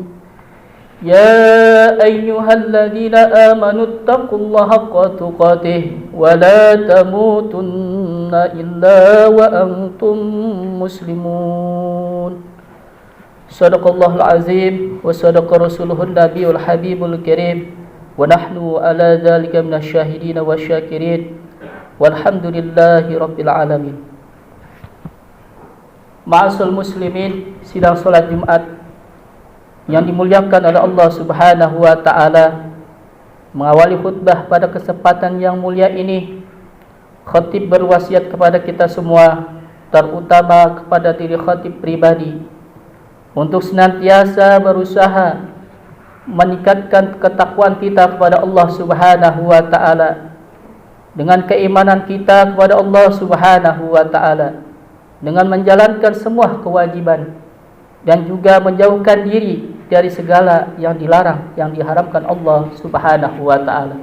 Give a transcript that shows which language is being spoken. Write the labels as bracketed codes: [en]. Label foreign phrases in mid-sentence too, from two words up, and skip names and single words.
[ar] يا أيها الذين آمنوا اتقوا الله حق تقاته ولا تموتن إلا وأنتم مسلمون. صدق الله العظيم وصدق رسوله النبي الحبيب الكريم ونحن على ذلك من الشاهدين والشاكرين والحمد لله رب العالمين. معاشر المسلمين, [id] sidang salat Jumat yang dimuliakan oleh [ar] الله سبحانه وتعالى, [id] mengawali khutbah pada kesempatan yang mulia ini, khatib berwasiat kepada kita semua, terutama kepada diri khatib pribadi, untuk senantiasa berusaha meningkatkan ketakwaan kita kepada [ar] الله سبحانه وتعالى, [id] dengan keimanan kita kepada [ar] الله سبحانه وتعالى, [id] dengan menjalankan semua kewajiban dan juga menjauhkan diri dari segala yang dilarang, yang diharamkan [ar] الله سبحانه وتعالى.